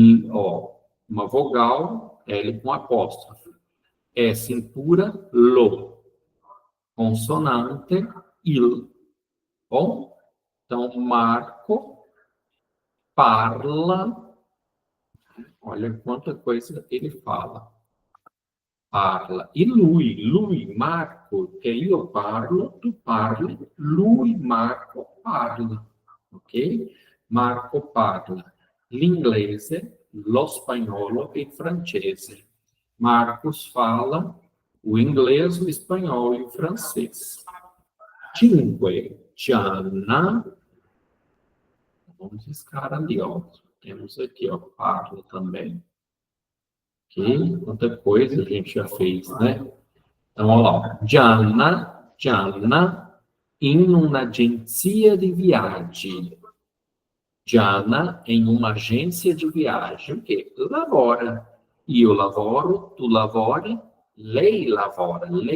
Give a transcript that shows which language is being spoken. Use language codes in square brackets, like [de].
[pt] Ó, uma vogal, L com apóstrofo. [it] S impura, lo. Consonante, il. Bom? [pt] Então, Marco parla. Olha quanta coisa ele fala. [it] Parla. E lui, Marco, che io parlo, tu parli, lui, Marco, parla. Ok? Marco parla l'inglese, lo spagnolo e il francese. [pt] Marcos fala o inglês, o espanhol e o francês. Cinque. Gianna. Vamos riscar ali, ó. Temos aqui, ó, Pablo também. Ok? Quanta coisa a gente já fez, né? Então, olha lá. [it] Gianna, in un'agenzia di viaggi. [pt] Gianna em uma agência de viagem. O quê? Lavora. [it] Io lavoro, tu lavori, lei lavora.